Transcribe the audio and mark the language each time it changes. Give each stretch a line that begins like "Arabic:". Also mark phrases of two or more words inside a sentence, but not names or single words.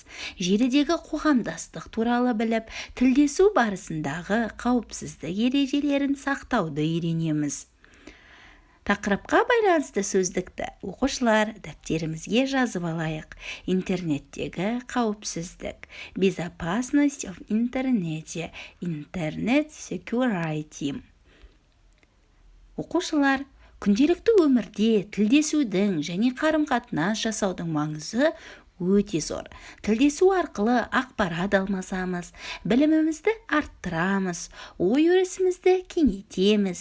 Kazakh: Желідегі қоғамдастық туралы біліп, тілдесу барысындағы қауіпсіздік ережелерін сақтауды үйренеміз. Тақырыпқа байланысты сөздікті оқушылар дәптерімізге жазып алайық. Интернеттегі қауіпсіздік.
Russian: Безопасность в интернете.
English: Интернет security.
Kazakh: Оқушылар, күнделікті өмірде тілдесудің және қарым-қатынас жасаудың маңызы өте зор. Тілдесу арқылы ақпарат алмасамыз, білімімізді арттырамыз, ой-өрісімізді кеңейтеміз.